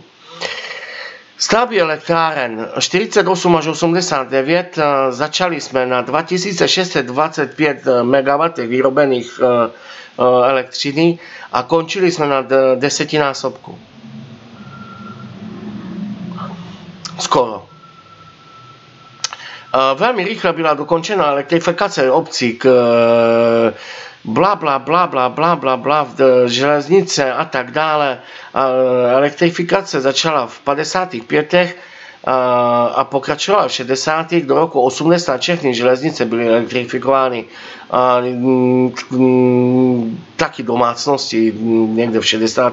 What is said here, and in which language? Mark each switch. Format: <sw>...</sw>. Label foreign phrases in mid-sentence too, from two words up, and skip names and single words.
<cs>Stavby elektráren 48 až 89 začali jsme na 2625 MW vyrobených elektřiny a končili jsme na 10násobku. Skoro. Velmi rychle byla dokončena elektrifikace obcí k bla bla bla bla bla bla bla železnice a tak dále. Elektrifikace začala v 55. A pokračovala v 60. do roku 80. Všechny železnice byly elektrifikovány. Taky domácnosti někde v 60.</cs>